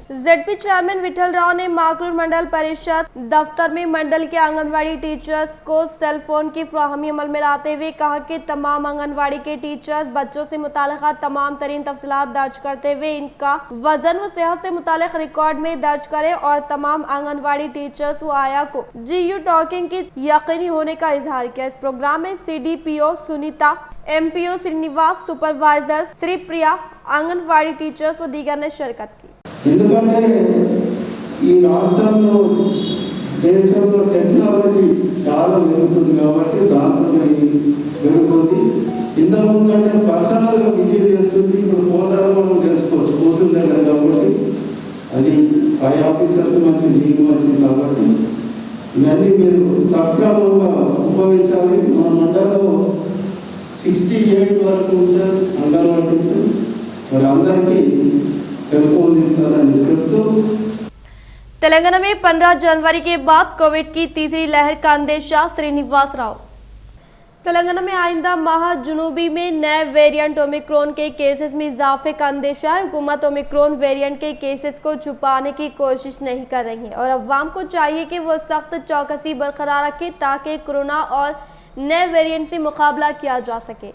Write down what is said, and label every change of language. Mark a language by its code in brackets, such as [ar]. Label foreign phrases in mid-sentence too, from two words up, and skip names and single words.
[ur] زیڈ پی چیئرمین وٹھل راؤ نے ماکلور منڈل پریشد دفتر میں منڈل کے آنگن واڑی ٹیچرز کو [en] cell phone [ur] کی فراہمی عمل میں لاتے ہوئے کہا کہ تمام آنگن واڑی کے ٹیچرز بچوں سے متعلقہ تمام ترین تفصیلات درج کرتے ہوئے ان کا وزن و صحت سے متعلق ریکارڈ میں درج کرے اور تمام آنگن واڑی ٹیچرز و آیا کو GU ٹاکنگ کی یقینی ہونے کا اظہار کیا۔ اس پروگرام میں CDPO سنیتا، MPO سرینیواس، سپروائزر سری پریا، آنگن واڑی ٹیچرز و دیگر نے شرکت کی۔ [te] ఎందుకంటే ఈ రాష్ట్రంలో దేశంలో టెక్నాలజీ చాలా పెరుగుతుంది కాబట్టి దాంట్లో పెరుగుతుంది। ఇంతకుముందు అంటే [en] personally visit [te] చేస్తుంది, ఇప్పుడు ఫోన్ ద్వారా మనం తెలుసుకోవచ్చు కూర్చుని దగ్గర కాబట్టి అది పై ఆఫీసర్కి మంచిది మీకు మంచిది కాబట్టి ఇవన్నీ మీరు సక్రమంగా ఉపయోగించాలి। మన మండలంలో 68 వరకు ఉంటారు అంగన్వాడీ, మరి అందరికీ టెలిఫోన్ ఇస్తారని చెప్తూ [ur] تلنگانہ میں 15 جنوری کے بعد کووڈ کی تیسری لہر کا اندیشہ، سرینیواس راؤ۔ تلنگانہ میں آئندہ ماہ جنوبی میں نئے ویرینٹ اومیکرون کے کیسز میں اضافے کا اندیشہ ہے۔ حکومت اومیکرون ویرینٹ کے کیسز کو چھپانے کی کوشش نہیں کر رہی ہے اور عوام کو چاہیے کہ وہ سخت چوکسی برقرار رکھے تاکہ کورونا اور نئے ویرینٹ سے مقابلہ کیا جا سکے۔